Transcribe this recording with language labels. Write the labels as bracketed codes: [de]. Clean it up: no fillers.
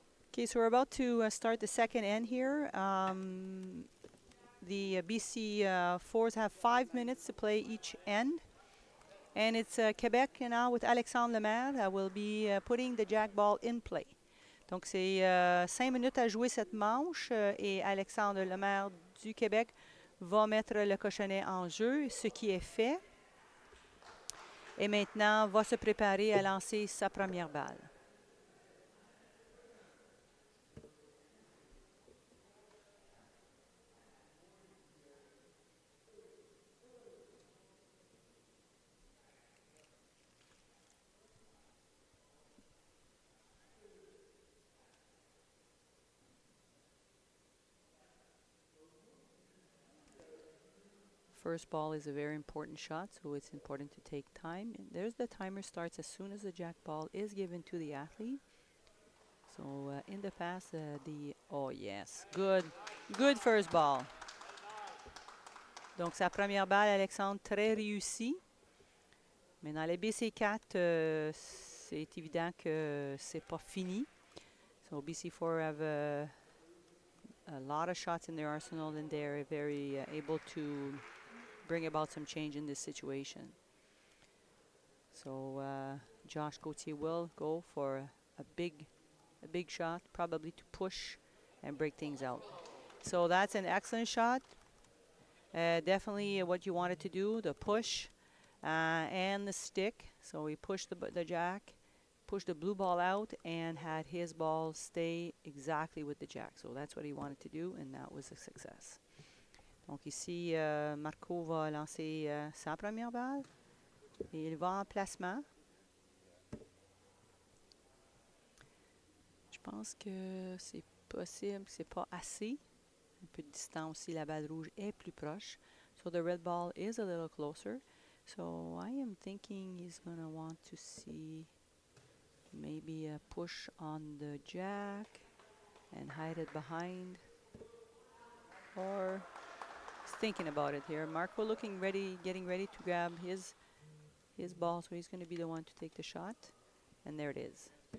[en] Okay, so we're about to start the second end here. The BC4s have 5 minutes to play each end. And it's Québec now with Alexandre Lemaire that will be putting the jack ball in play. [fr] Donc c'est 5 minutes à jouer cette manche et Alexandre Lemaire du Québec va mettre le cochonnet en jeu, ce qui est fait. Et maintenant va se préparer à lancer sa première balle. [en] First ball is a very important shot, so it's important to take time. And there's the timer starts as soon as the jack ball is given to the athlete. So in the past, oh yes, good first ball. [fr] Donc sa première balle, Alexandre, très réussie. Mais dans les BC4, c'est évident que c'est pas fini. [en] So BC4 have a lot of shots in their arsenal, and they're very able to bring about some change in this situation. So Josh Gauthier will go for a big shot, probably to push and break things out. So that's an excellent shot. Definitely what you wanted to do, the push and the stick. So he pushed the jack, pushed the blue ball out, and had his ball stay exactly with the jack. So that's what he wanted to do, and that was a success. [fr] Donc ici, Marco va lancer sa première balle. Et il va en placement. Je pense que c'est possible, que c'est pas assez. Un peu de distance aussi, la balle rouge est plus proche. [en] So the red ball is a little closer. So I am thinking he's going to want to see maybe a push on the jack and hide it behind. Or he's thinking about it here. Marco looking ready, getting ready to grab his ball, so he's going to be the one to take the shot. And there it is.